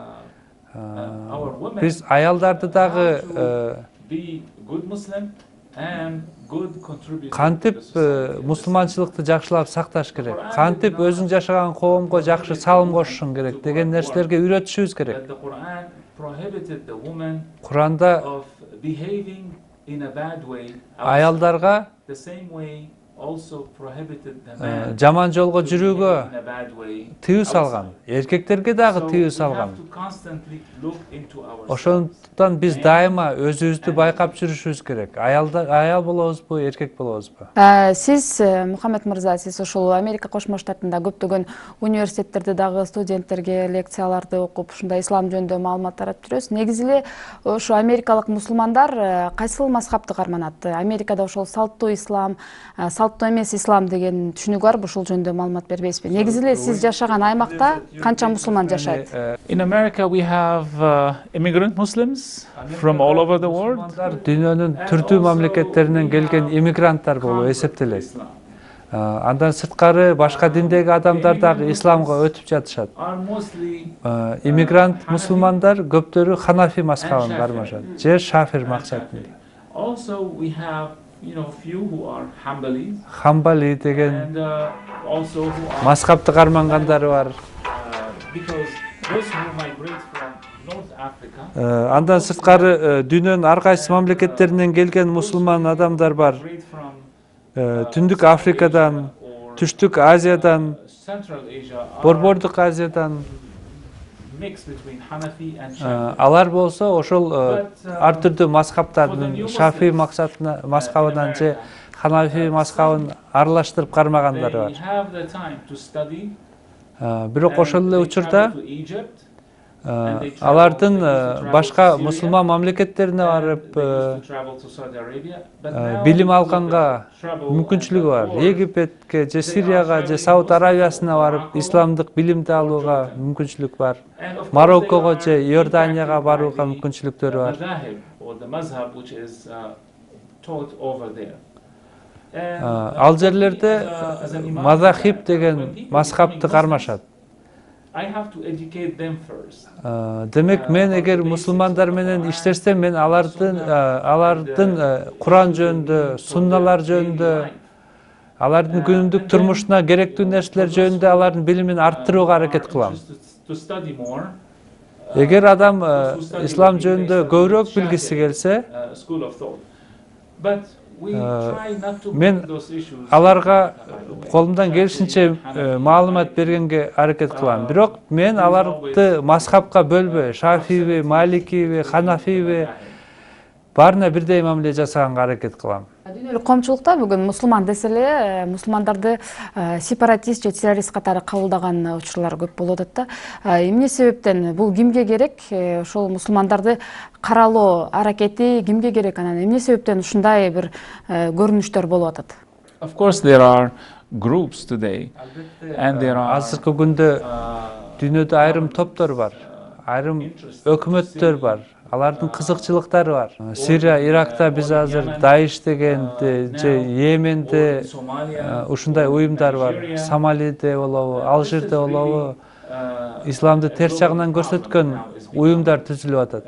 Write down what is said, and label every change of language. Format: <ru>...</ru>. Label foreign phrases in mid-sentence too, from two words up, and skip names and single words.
<ky>Биз аялдарды дагы кантип мусулманчылыкты жакшылап сакташ керек, кантип өзүң жашаган коомго жакшы салым кошушуң керек деген нерселерге үйрөтүшүбүз керек. Куранда аялдарга</ky> <en>also prohibited the man</en> <ky>жаман жолго</ky> <en>to</en> <ky>жүрүүгө</ky> <en>behave in a bad way</en> <ky>тыюу салган.</ky> <en>outside.</en> <ky>Эркектерге дагы</ky> <en>So</en> <ky>тыюу</ky> <en>we</en> <ky>салган.</ky> <en>have to constantly look into ourselves.</en> <ky>Ошондуктан биз дайыма өзүбүздү байкап жүрүшүбүз керек. Аял болобузбу, эркек болобузбу? Сиз, Мухаммед мырза, сиз ошол Америка Кошмо Штатында көптөгөн университеттерде дагы студенттерге лекцияларды окуп, ушундай ислам жөнүндө маалымат таратып жүрөсүз. Негизи эле ошо америкалык мусулмандар кайсыл мазхабты карманат? Америкада ошол салттуу ислам, салттуу эмес ислам деген түшүнүк барбы? Ушул жөнүндө маалымат бербейсизби? Негизи эле сиз жашаган аймакта канча мусулман жашайт?</ky> <en>In America, we have immigrant Muslims from all over the world.</en> <ky>Мусулмандар дүйнөнүн түрдүү мамлекеттеринен келген иммигранттар болуп эсептелет. Андан сырткары башка диндеги адамдар дагы исламга өтүп жатышат.</ky> <en>Are mostly</en> <ky>Иммигрант мусулмандар көптөрү Ханафи мазхабын кармашат, же Шафир мазхабын.</ky> <en>also we have few who are Hanbali</en> <ky>Хамбали деген</ky> <en>and also who are</en> <ky>мазхабты кармангандары бар.</ky> <en>because those who migrate from North Africa</en> <ky>Андан сырткары дүйнөнүн ар кайсы мамлекеттеринен келген мусулман адамдар бар.</ky> <en>migrate from</en> <ky>Түндүк Африкадан,</ky> <en>or</en> <ky>Түштүк Азиядан,</ky> <en>Central Asia are</en> <ky>Борбордук Азиядан,</ky> <en>mixed between Hanafi and Shafi'i.</en> <ky>алар болсо ошол ар түрдүү мазхабтардын Шафи мазхабынан же Ханафи мазхабын аралаштырып кармагандары</ky> <en>They</en> <ky>бар.</ky> <en>have the time to study.</en> <ky>Бирок ошол эле</ky> <en>and they</en> <ky>учурда</ky> <en>travel to Egypt.</en> <ky>алардын башка мусулман мамлекеттерине барып</ky> <en>They used to travel to Saudi Arabia, but now</en> <ky>билим</ky> <en>because of</en> <ky>алганга</ky> <en>the trouble</en> <ky>мүмкүнчүлүгү бар.</ky> <en>and the war,</en> <ky>Египетке же Сирияга же Сауд Аравиясына барып исламдык билимди алууга мүмкүнчүлүк бар.</ky> <en>and of course</en> <ky>Мароккого</ky> <en>they</en> <ky>же</ky> <en>are</en> <ky>Иорданияга</ky> <en>impacted by</en> <ky>барууга</ky> <en>the</en> <ky>мүмкүнчүлүктөрү бар.</ky> <en>madhahib or the mazhab which is taught over there. And,</en> <ky>Ал жерлерде</ky> <en>as an imam,</en> <ky>мазахиб деген</ky> <en>when people</en> <ky>мазхабты</ky> <en>becoming</en> <ky>кармашат.</ky> <en>I have to educate them first.</en> <ky>Демек мен эгер мусулмандар менен иштесем, мен алардын Куран жөнүндө, сунналар жөнүндө, алардын күнүмдүк турмушуна керектүү нерселер жөнүндө алардын билимин арттырууга аракет кылам.</ky> <en>To study more.</en> <ky>Эгер адам ислам жөнүндө көбүрөөк билгиси келсе,</ky> <en>School of thought. But we try not to</en> <ky>мен</ky> <en>bring those issues.</en> <ky>аларга колумдан келишинче маалымат бергенге аракет кылам. Бирок мен аларды мазхабка бөлбөй, Шафиби, Маликиби, Ханафиби баарына бирдей мамиле жасаганга аракет кылам. Дүйнөлүк коомчулукта бүгүн мусулман десе эле мусулмандарды сепаратист же террорист катары кабылдаган учурлар көп болуп атат да. Эмне себептен бул кимге керек? Ошол мусулмандарды каралоо аракети кимге керек? Анан эмне себептен ушундай бир көрүнүштөр болуп атат?</ky> <en>Of course, there are groups today, and there are</en> <ky>Азыркы күндө дүйнөдө айрым топтор бар, айрым өкмөттөр бар. Алардын кызыкчылыктары бар. Сирия, Иракта биз азыр Даиш дегенди, же Йеменде ушундай уюмдар бар. Сомалиде болобу, Алжирде болобу, исламды терс жагынан көрсөткөн уюмдар түзүлүп атат.</ky>